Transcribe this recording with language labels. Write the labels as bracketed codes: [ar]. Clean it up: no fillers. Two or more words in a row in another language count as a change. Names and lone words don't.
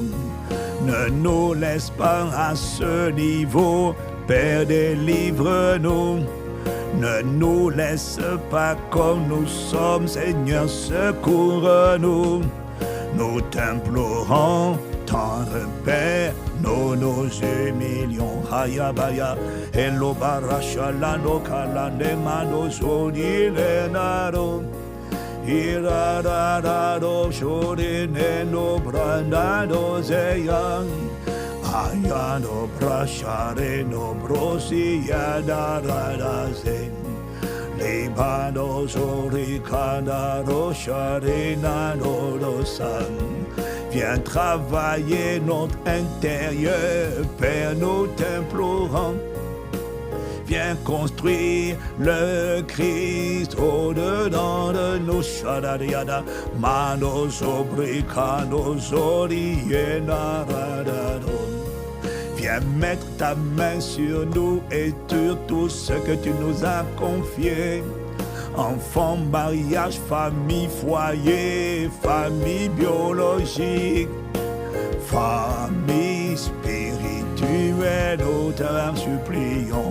[fr] Ne nous laisse pas à ce niveau, Père, délivre-nous. Ne nous laisse pas comme nous sommes, Seigneur, secours-nous. Nous t'implorons, tendre Père, nous nous humilions. Hayabaya, Elo Barashalano Kalandemano Zonilenaro. Irarararo Shorineno Brandano Zeyan. Ayano Brashareno Brosiyadarazen. Libano Zorikana Rosharina Norosan. Viens travailler notre intérieur, Père, nous t'implorons. Viens construire le Christ au-dedans de nos shadadiada, manos obricanos orienarado. Viens mettre ta main sur nous et sur tout ce que tu nous as confié. Enfants, mariage, famille, foyer, famille biologique, famille spirituelle, nous t'en supplions.